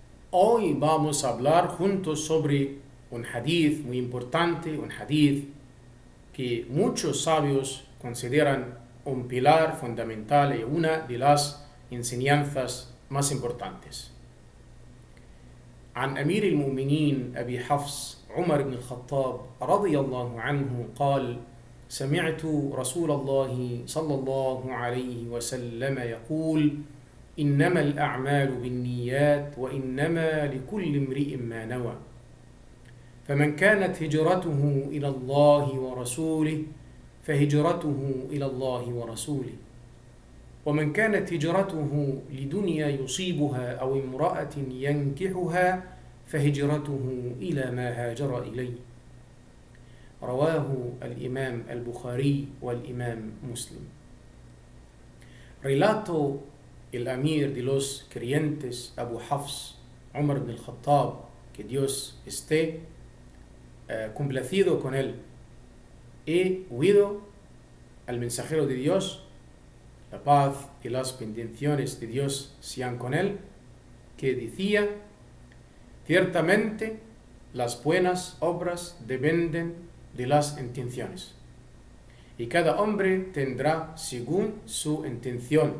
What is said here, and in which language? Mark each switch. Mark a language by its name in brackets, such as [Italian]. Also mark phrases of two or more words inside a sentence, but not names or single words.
[Spanish] Hoy vamos a hablar juntos sobre un hadith muy importante, un hadith que muchos sabios consideran un pilar fundamental y una de las enseñanzas más importantes. [Arabic] عن أمير المؤمنين أبي حفص عمر بن الخطاب رضي الله عنه قال: سمعت رسول الله صلى الله عليه وسلم يقول: إنما الأعمال بالنيات وإنما لكل امرئ ما نوى فمن كانت هجرته إلى الله ورسوله فهجرته إلى الله ورسوله ومن كانت هجرته لدنيا يصيبها أو امرأة ينكحها فهجرته إلى ما هاجر إليه. رواه الإمام البخاري والإمام مسلم. [Spanish] Relato el amir de los creyentes Abu Hafs, Umar ibn al-Khattab, que Dios esté complacido con él. He oído al mensajero de Dios, la paz y las bendiciones de Dios sean con él, que decía: ciertamente las buenas obras dependen de las intenciones, y cada hombre tendrá según su intención.